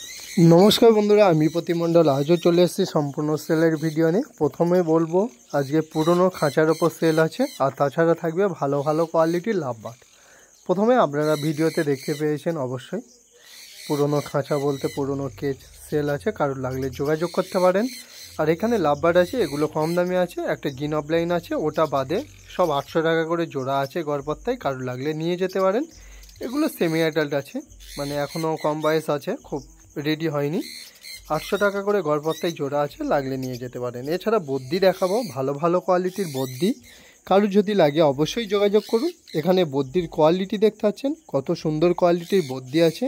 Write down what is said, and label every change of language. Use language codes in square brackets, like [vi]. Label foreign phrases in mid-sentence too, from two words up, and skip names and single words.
[bn] নমস্কার বন্ধুরা আমি প্রতিমণ্ডল আজও চলে এসেছি সম্পূর্ণ সেলের ভিডিও নিয়ে। প্রথমে বলব আজকে পুরানো খাঁচার ওপর সেল আছে আর তাছাড়া থাকবে ভালো ভালো কোয়ালিটির লাভবার্ড। প্রথমে আপনারা ভিডিওতে দেখতে পেয়েছেন অবশ্যই পুরানো খাঁচা বলতে পুরানো কেজ সেল আছে, কারোর লাগলে যোগাযোগ করতে পারেন। আর এখানে লাভবার্ড আছে, এগুলো কম দামে আছে, একটা [en] green offline [bn] আছে, ওটা বাদে সব 800 টাকা করে জোড়া আছে গড়পত্তায়, কারোর লাগলে নিয়ে যেতে পারেন। এগুলো [en] semi adult [bn] আছে, মানে এখনো কম বয়স আছে, খুব রেডি হয়নি। 800 টাকা করে গড়পত্তায় জোড়া আছে, লাগলে নিয়ে যেতে পারেন। এছাড়া বদ্যি দেখাবো, ভালো ভালো কোয়ালিটির বদ্যি, কারো যদি লাগে অবশ্যই যোগাযোগ করুন। এখানে বদ্যির কোয়ালিটি দেখতে পাচ্ছেন, কত সুন্দর কোয়ালিটির বদ্যি আছে।